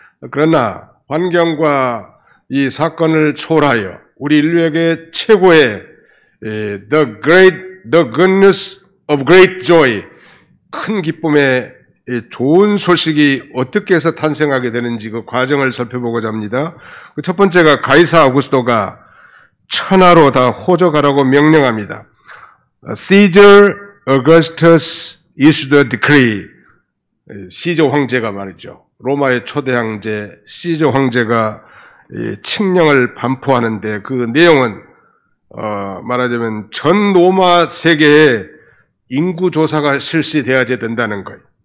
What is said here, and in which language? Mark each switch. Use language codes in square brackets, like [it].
[ko] 그러나 환경과 이 사건을 초월하여 우리 인류에게 최고의 [en] the good news of great joy, [ko] 큰 기쁨의 좋은 소식이 어떻게 해서 탄생하게 되는지 그 과정을 살펴보고자 합니다. 첫 번째가 가이사 아우구스토가 천하로 다 호적하라고 명령합니다. [en] Caesar Augustus issued a decree. [ko] 시저 황제가 말이죠. 로마의 초대 황제 시저 황제가 칙령을 반포하는데 그 내용은 말하자면 전 로마 세계에 인구 조사가 실시되어야 된다는 거예요.